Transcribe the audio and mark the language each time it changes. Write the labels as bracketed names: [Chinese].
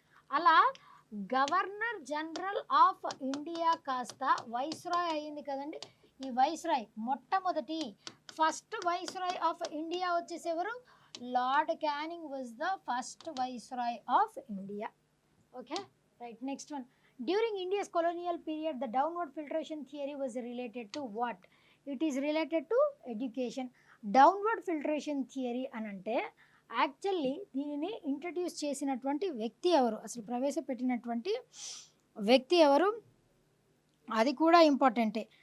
[Telugu] అలా governor general of India కాస్త viceroy అయ్యింది కదండి. [English] ఈ వైస్రాయ్ మొట్టమొదటి first viceroy of India వచ్చేసేవారు Lord Canning was the first viceroy of India. Okay, right. Next one, during India's colonial period the downward filtration theory was related to what? It is related to education. [Telugu] Downward filtration theory అని అంటే actually దీనిని introduce చేసినటువంటి వ్యక్తి ఎవరు, అసలు ప్రవేశపెట్టినటువంటి వ్యక్తి ఎవరు, అది కూడా ఇంపార్టెంటే.